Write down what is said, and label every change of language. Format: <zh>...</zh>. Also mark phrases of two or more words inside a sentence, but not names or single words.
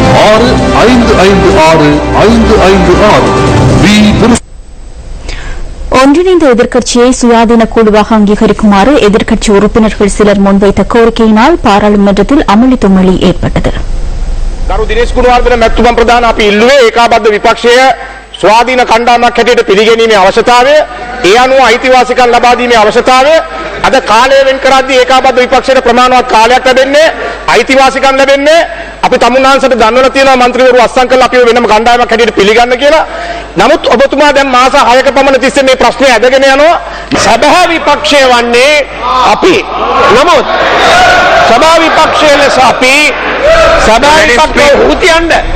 <ta>071-6556-556. ஒன்றிணைந்த எதிர்க்கட்சியை சுயாதீன குழுவாக அங்கீகரிக்குமாறு எதிர்க்கட்சி உறுப்பினர்கள் சிலர் முன்வைத்த கோரிக்கையினால் பாராளுமன்றத்தில் அமளி தும்மளி ஏற்பட்டது.</ta> <si>ගරු දිනේෂ් ගුණවර්ධන මැතිතුමන් ප්‍රධාන අපි ඉල්ලුවේ ඒකාබද්ධ විපක්ෂය ස්වාධීන කණ්ඩායමක් හැටියට පිළිගැනීමේ අවශ්‍යතාවය, ඒ අනුව අයිතිවාසිකම් ලබා දීමේ අවශ්‍යතාවය, අද කාලය වෙන් කරද්දී ඒකාබද්ධ විපක්ෂයට ප්‍රමාණවත් කාලයක් ලැබෙන්නේ, අයිතිවාසිකම් ලැබෙන්නේ, අපි තමුන්නාන්සට දන්වලා තියෙනවා മന്ത്രിවරු අස්සම් කරලා අපිව වෙනම කණ්ඩායමක් හැටියට පිළිගන්න කියලා. නමුත් ඔබතුමා දැන් මාස 6ක පමණ තිස්සේ මේ ප්‍රශ්නේ ඇදගෙන යනවා. සභා විපක්ෂය වන්නේ අපි. නමුත් සභා විපක්ෂය ලෙස අපි සභා විපක්ෂය හුතියන්න</si>